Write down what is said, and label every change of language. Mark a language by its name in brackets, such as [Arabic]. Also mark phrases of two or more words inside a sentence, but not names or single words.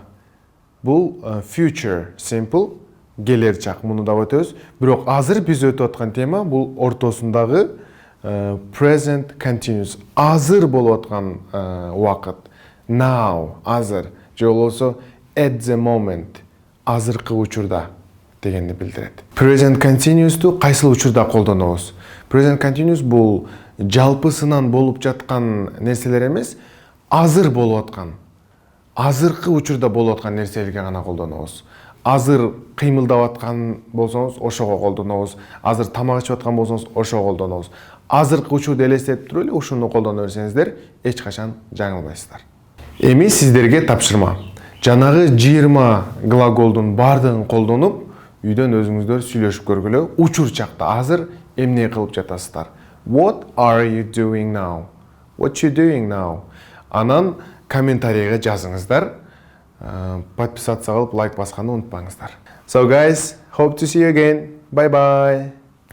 [Kyrgyz] Бул [English] future simple, [Kyrgyz] келер чак. Муну да өтөбүз. Бирок азыр биз өтүп аткан тема бул ортосундагы [English] present continuous. [Kyrgyz] Азыр болуп аткан убакыт. [English] Now, [Kyrgyz] азыр. Же болбосо [English] at the moment, [Kyrgyz] азыркы учурда дегенди билдирет. [English] Present continuous'ту [Kyrgyz] кайсыл учурда колдонобуз? [English] Present continuous [Kyrgyz] бул жалпысынан болуп жаткан нерселер эмес, азыр болуп аткан, азыркы учурда болуп аткан нерселерге гана колдонобуз. Азыр кыймылдап аткан болсоңуз, ошого колдонобуз. Азыр тамак ичип аткан болсоңуз, ошого колдонобуз. Азыркы учурду элестетип туруп эле ушуну колдоно берсеңиздер, эч качан жаңылбайсыздар. Эми сиздерге тапшырма. Жанагы 20 глаголдун бардыгын колдонуп, үйдөн өзүңүздөр сүйлөшүп көргүлө. Учур чакта азыр эмне кылып жатасыздар? [English] What are you doing now? What you doing now? [Kyrgyz] Анан комментарийге жазыңыздар. Подписаться кылып, лайк басканды унутпаңыздар. [English] So guys, hope to see you again. Bye bye.